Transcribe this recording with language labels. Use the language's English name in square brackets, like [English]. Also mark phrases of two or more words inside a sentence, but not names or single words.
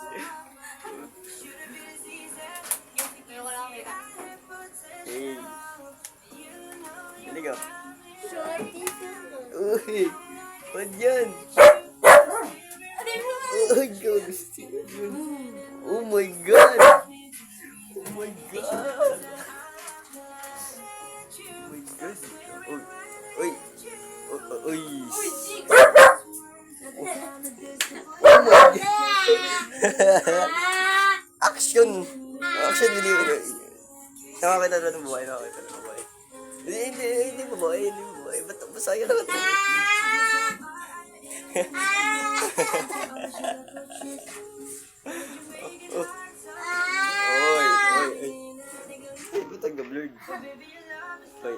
[Filipino] Meron ko lang kita. Hey. Halika. Shorty. Uy. Ba't yan? Uy, gusto yun. [English] Oh my God. Oh my God. Oh my God. [Filipino] Uy. Uy. Uy. [English] Oh my God. Action. Action video. [Filipino] Nakakita na ng buhay. Nakakita na ng buhay. Hindi babae. Hindi babae. Ba't masaya na ito? Oy. Ay, ba't ang gablurd? Oy.